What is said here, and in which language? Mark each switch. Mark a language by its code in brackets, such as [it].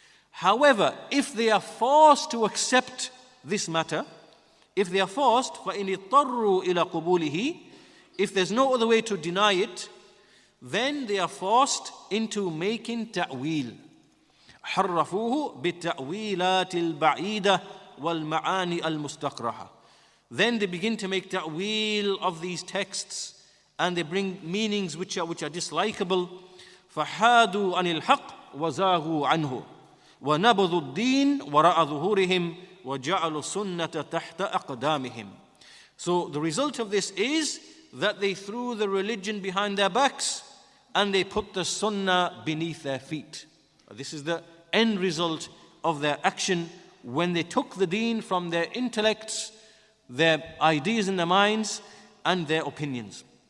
[en] However, if they are forced to accept this matter, if they are forced, [ar] فَإِنِ اضْطَرُّوا إِلَى قُبُولِهِ, [en] if there's no other way to deny it, then they are forced into making ta'wil. [ar] حَرَّفُوهُ بِالتَّأْوِيلَاتِ الْبَعِيدَةِ وَالْمَعَانِ الْمُسْتَقْرَحَةِ. [en] Then they begin to make ta'wil of these texts and they bring meanings which are dislikable [ar] فحادوا عن الحق وزاغوا عنه ونبذوا الدين وراء ظهورهم وجعلوا السنة تحت أقدامهم. [en] So the result of this is that they threw the religion behind their backs and they put the sunnah beneath their feet. This is the end result of their action when they took the deen from their intellects, their ideas in their minds, and their opinions.